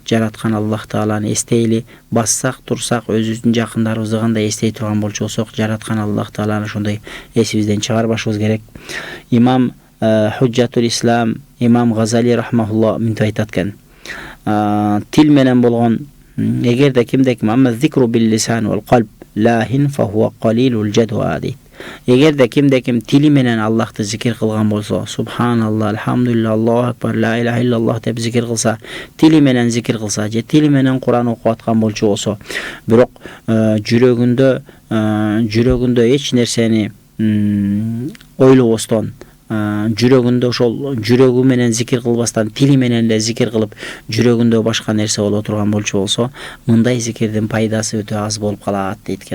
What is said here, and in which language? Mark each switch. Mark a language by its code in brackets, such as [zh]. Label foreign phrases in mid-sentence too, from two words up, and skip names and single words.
[ky] Жараткан Аллах Тааланы эстейли, бассак, турсак, өзүбүздүн жакындарыбызды кандай эстей турган болчу болсок, жараткан Аллах Тааланы ошондой эсибизден чыгарбашыбыз керек. Имам Худжатул Ислам Имам Газали рахмахулла мынтип айтат экен: тил менен болгон, эгерде кимде-ким [ar] ذكر باللسان والقلب لاه فهو قليل الجدوى [ky] дейт. Эгерде ким тили менен Аллахты зикир кылган болсо, [ar] سبحان الله الحمد لله الله أكبر لا إله إلا الله [ky] деп зикир кылса, тили менен зикир кылса же тили менен Кур'ан окуп аткан болчу болсо, бирок жүрөгүндө эч нерсени ойлобостон, жүрөгүндө ошол жүрөгү менен зикир кылбастан тили менен эле зикир кылып жүрөгүндө башка нерсе боло турган болчу болсо, мындай зикирдин пайдасы өтө аз болуп калат дейт экен.